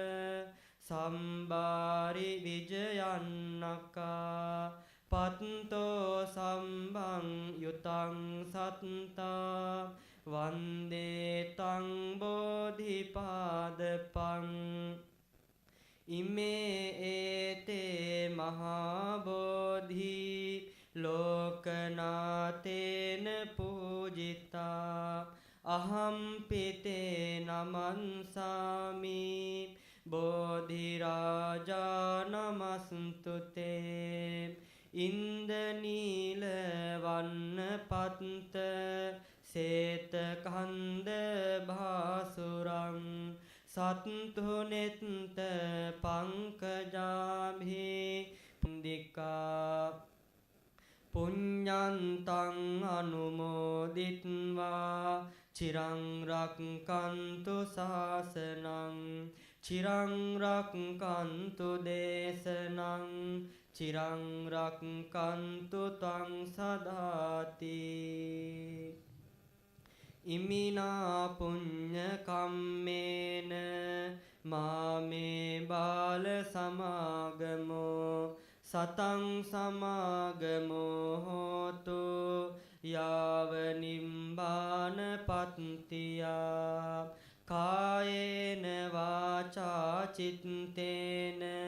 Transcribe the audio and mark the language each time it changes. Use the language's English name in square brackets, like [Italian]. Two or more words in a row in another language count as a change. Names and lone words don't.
[Pali] සම්බාරි විජයන්නකා පත්තෝ සම්බං යුතං සත්තා වන්දේ තං බෝධිපාදපං ඉමේ ඒතේ මහා බෝධි ලෝකනාතේන පූජිතා අහම් පිතේ නමන්සාමි බෝධි රාජා නමස්තුතේ ඉන්දනීල වන්න පත්ත සේත කන්ද භාසුරං සත්තුනෙත්ත පංකජාභි පුන්දිකා පුඤ්ඤන්තං අනුමෝදිත්වා චිරං රක්칸තු ශාසනං චිරං රක්칸තු දේශනං චිරං රක්칸තු ත්වං සදාති ඉමිනා පුඤ්ඤ කම්මේන මාමේ බාල සමාගමෝ සතං සමාගමෝ හෝතු යාව නිම්බාන පත්තියා කායේන වාචා චිත්තේන